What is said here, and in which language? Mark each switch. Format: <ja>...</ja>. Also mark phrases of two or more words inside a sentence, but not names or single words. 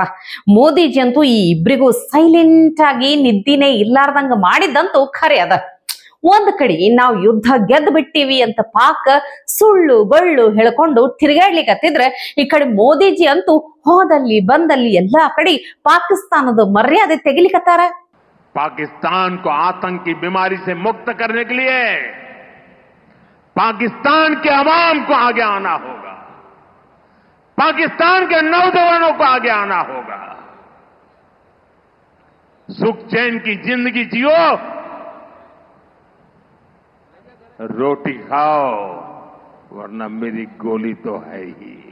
<kn>ಮೋದಿಜಿ ಅಂತೂ ಈ ಇಬ್ರಿಗೂ ಸೈಲೆಂಟ್ ಆಗಿ ನಿದ್ದಿನೇ ಇಲ್ಲಾರ್ದಂಗ ಮಾಡಿದ್ದಂತೂ ಖರೆ ಅದ. ಒಂದ್ ಕಡೆ ನಾವು ಯುದ್ಧ ಗೆದ್ದು ಬಿಟ್ಟಿವಿ ಅಂತ ಪಾಕ್ ಸುಳ್ಳು ಬಳ್ಳು ಹೇಳ್ಕೊಂಡು ತಿರುಗಾಡ್ಲಿಕ್ಕತ್ತಿದ್ರೆ, ಈ ಕಡೆ ಮೋದಿಜಿ ಅಂತೂ ಹೋದಲ್ಲಿ ಬಂದಲ್ಲಿ ಎಲ್ಲಾ ಕಡೆ ಪಾಕಿಸ್ತಾನದ ಮರ್ಯಾದೆ ತೆಗಿಲಿಕತ್ತಾರ.</kn> <hi>पाकिस्तान को आतंक की बीमारी से मुक्त करने के लिए पाकिस्तान के अवाम को आगे आना होगा, पाकिस्तान के नौजवानों को आगे आना होगा। सुख चैन की जिंदगी जियो, रोटी खाओ, वरना मेरी गोली तो है ही।</hi>